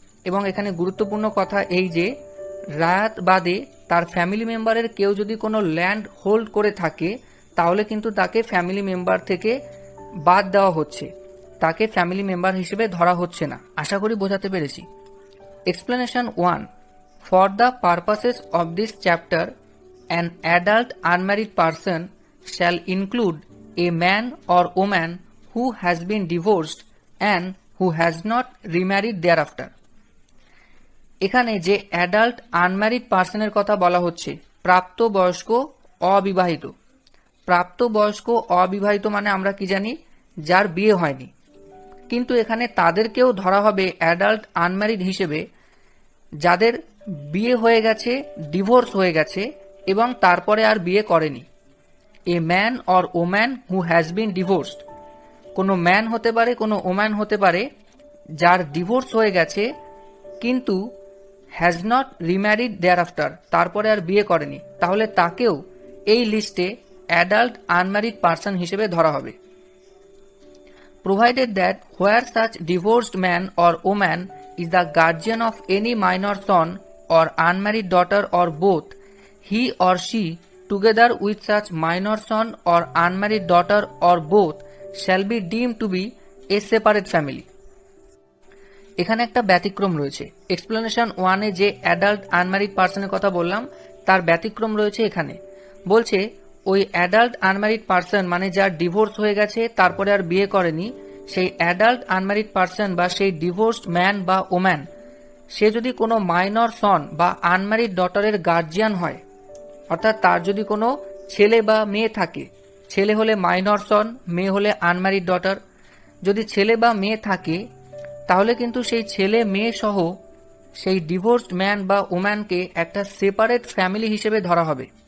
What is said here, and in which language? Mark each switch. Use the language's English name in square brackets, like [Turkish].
[Bangla] এবং এখানে গুরুত্বপূর্ণ কথা এই যে রায়াত বাদে তার ফ্যামিলি মেম্বারের কেউ যদি কোনো ল্যান্ড হোল্ড করে থাকে তাহলে কিন্তু তাকে ফ্যামিলি মেম্বার থেকে বাদ দেওয়া হচ্ছে, তাকে ফ্যামিলি মেম্বার হিসেবে ধরা হচ্ছে না। আশা করি বোঝাতে পেরেছি। Explanation 1. [English] For the purposes of this chapter, an adult unmarried person shall include a man or woman who has been divorced and who has not remarried thereafter. [Bangla] এখানে যে অ্যাডাল্ট আনম্যারিড পার্সনের কথা বলা হচ্ছে, প্রাপ্তবয়স্ক অবিবাহিত। প্রাপ্তবয়স্ক অবিবাহিত মানে আমরা কি জানি, যার বিয়ে হয়নি। কিন্তু এখানে তাদেরকেও ধরা হবে অ্যাডাল্ট আনম্যারিড হিসেবে যাদের বিয়ে হয়ে গেছে, ডিভোর্স হয়ে গেছে এবং তারপরে আর বিয়ে করেনি। [English] a man or woman who has been divorced, [Bangla] কোনো ম্যান হতে পারে, কোনো ওম্যান হতে পারে যার ডিভোর্স হয়ে গেছে কিন্তু [English] has not remarried thereafter, [Bangla] তারপরে আর বিয়ে করেনি, তাহলে তাকেও এই লিস্টে অ্যাডাল্ট আনম্যারিড পার্সন হিসেবে ধরা হবে। [English] Provided that where such divorced man or woman is the guardian of any minor son or unmarried daughter or both, he or she together with such minor son or unmarried daughter or both shall be deemed to be a separate family. [Bangla] এখানে একটা ব্যতিক্রম রয়েছে। Explanation 1 এ যে adult unmarried পার্সনের কথা বললাম তার ব্যতিক্রম রয়েছে এখানে। বলছে ওই অ্যাডাল্ট আনম্যারিড পার্সন মানে যার ডিভোর্স হয়ে গেছে তারপরে আর বিয়ে করেনি, সেই অ্যাডাল্ট আনম্যারিড পার্সন বা সেই ডিভোর্সড ম্যান বা ওম্যান সে যদি কোনো মাইনর সন বা আনম্যারিড ডটারের গার্জিয়ান হয়, অর্থাৎ তার যদি কোনো ছেলে বা মেয়ে থাকে, ছেলে হলে মাইনর সন, মেয়ে হলে আনম্যারিড ডটার, যদি ছেলে বা মেয়ে থাকে তাহলে কিন্তু সেই ছেলে মেয়ে সহ সেই ডিভোর্সড ম্যান বা ওম্যানকে একটা সেপারেট ফ্যামিলি হিসেবে ধরা হবে।